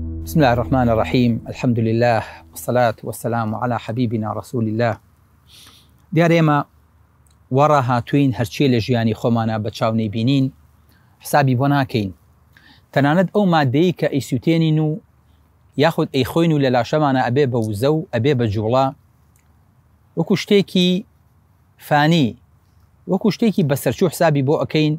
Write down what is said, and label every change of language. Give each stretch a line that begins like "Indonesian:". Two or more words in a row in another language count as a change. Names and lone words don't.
Arabic: بسم الله الرحمن الرحيم. الحمد لله والصلاة والسلام على حبيبنا رسول الله.
Central Kurdish: دیارە ئێمە وەڕا هاتوین هەرچی لە ژیانی خۆمانە بە چاو نەیبینین حسابی بۆ ناکەین. تەنانەت ئەو مادەی کە ئەیسووتێنین و یاخود ئەیخۆین و لە لاشەمانە ئەبێ بە وزە و ئەبێ بە جوڵا وەکو شتێکی فانی، وەکو شتێکی بەسەرچوو حسابی بۆ ئەەکەین.